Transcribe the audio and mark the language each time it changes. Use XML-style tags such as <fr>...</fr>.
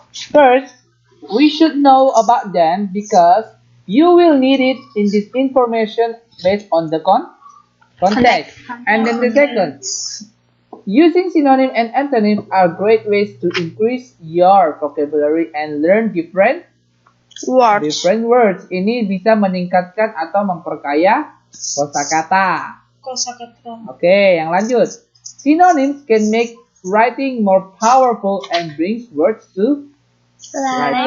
<en>First, we should know about them because you will need it in this information based on the context. And then the second, using synonym and antonym are great ways to increase your vocabulary and learn different words.</en> <id>Ini bisa meningkatkan atau memperkaya kosakata. Oke, yang lanjut.</id> <en>Synonyms can make writing more powerful and brings words to life.</en>